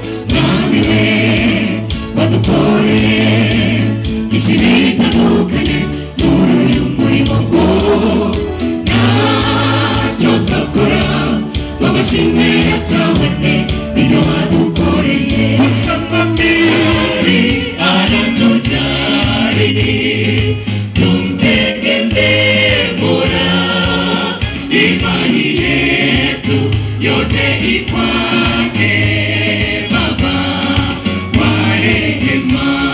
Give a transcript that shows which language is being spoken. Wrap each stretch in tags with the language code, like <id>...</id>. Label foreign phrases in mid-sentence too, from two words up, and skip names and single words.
<rw>Mwami we, wadukoreye byinshi bitandukanye muri uyu murimo ngo ntacyo twakora, wabashimira cyane ibyo wadukoreye. Gusa mwami aratujali,</rw> <sw>tumtegemee Mola, imani yetu yote ikwake, Baba wa rehema.</sw>